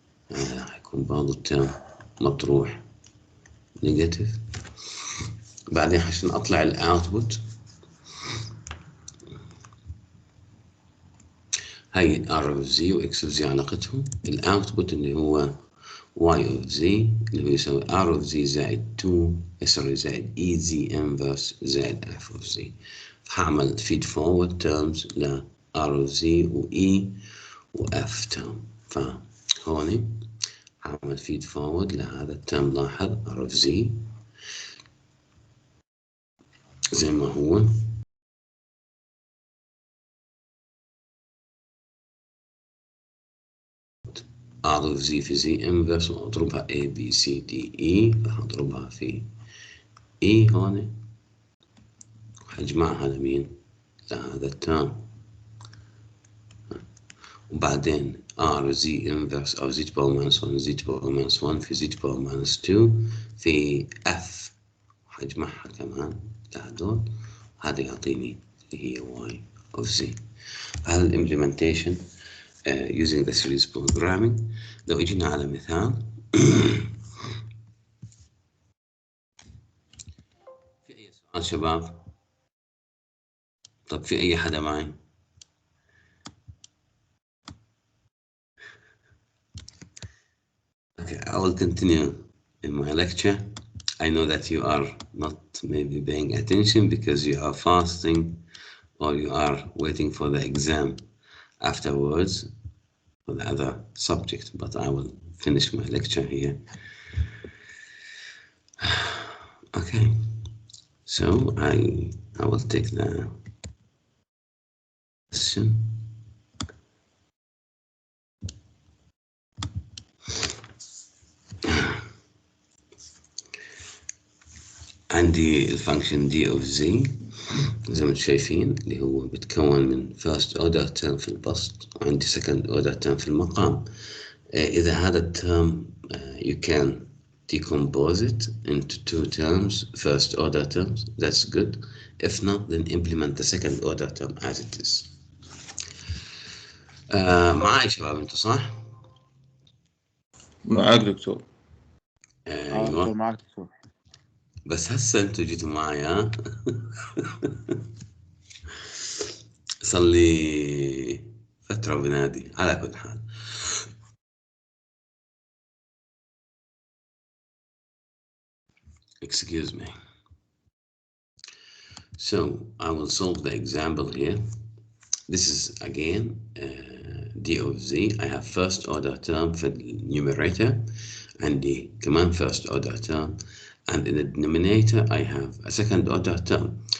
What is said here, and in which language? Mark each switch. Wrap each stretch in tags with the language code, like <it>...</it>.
<ar>هذا حيكون برضو الترم مطروح نيجاتيف. بعدين عشان اطلع الاوتبوت هاي r of z و x of z علاقتهم. الاوتبوت اللي هو y of z اللي هو يساوي r of z زائد 2 زائد e z inverse زائد f of z. فهعمل feed forward terms ل r of z و e و f term. فهون هعمل feed forward لهذا الترم. لاحظ r of z زي ما هو r of z في z inverse واضربها a b c d e. راح اضربها في e هون وحجمعها لمين؟ لهذا الترم. وبعدين r z inverse أو z to power minus 1 z to power minus 1 في z to power minus 2 في f وحجمعها كمان لهدول. هذا يعطيني اللي هي y of z. هذا الامبلمنتيشن</ar> <en>using the series programming.</en> <ar>لو اجينا على مثال في اي سؤال شباب؟ طب في اي حدا معي؟</ar> <en>Okay, I will continue in my lecture. I know that you are not maybe paying attention because you are fasting or you are waiting for the exam afterwards for the other subject, but I will finish my lecture here. Okay, so I will take the question.</en> <ar>عندي الفانكشن d of z زي ما انتم شايفين اللي هو بتكون من first order term في البسط وعندي second order term في المقام. إذا هذا الترم</ar> <en>you can decompose it into two terms, first order terms, that's good. If not, then implement the second order term as it is.</en> <ar>معاي شباب انتوا صح؟ معاك دكتور. ايوه معاك دكتور. بس هسه انتوا جيتوا معي ها؟ صار لي فترة بنادي. على كل حال</ar> <en>excuse me. So I will solve the example here. This is again d of z. I have first order term في numerator</en> <ar>عندي كمان</ar> <en>first order term, and in the denominator I have a second order term.</en>